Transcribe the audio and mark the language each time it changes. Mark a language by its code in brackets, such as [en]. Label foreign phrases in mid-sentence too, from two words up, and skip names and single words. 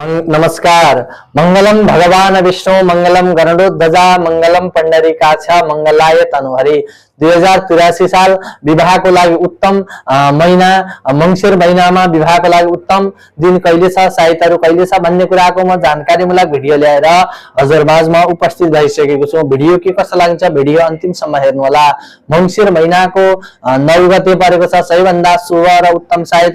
[ne] नमस्कार। [sa] मंगलम भगवान विष्णु मंगलम गरुड़ध्वजा मंगलम पंडरीकाक्ष मंगलाय तनुहरि। [ne] 2083 साल विवाहको लागि उत्तम महिना मंसिर महिनामा विवाहको लागि उत्तम दिन कहिले छ, साइतहरु कहिले छ भन्ने कुराको म जानकारीमूलक भिडियो ल्याएर हजुरबाजमा उपस्थित भइसकेको छु। भिडियो के कस्तो लाग्छ भिडियो अन्तिमसम्म हेर्नु होला। मंसिर महिनाको 9 गते परेको छ सबैभन्दा शुभ र उत्तम साइत।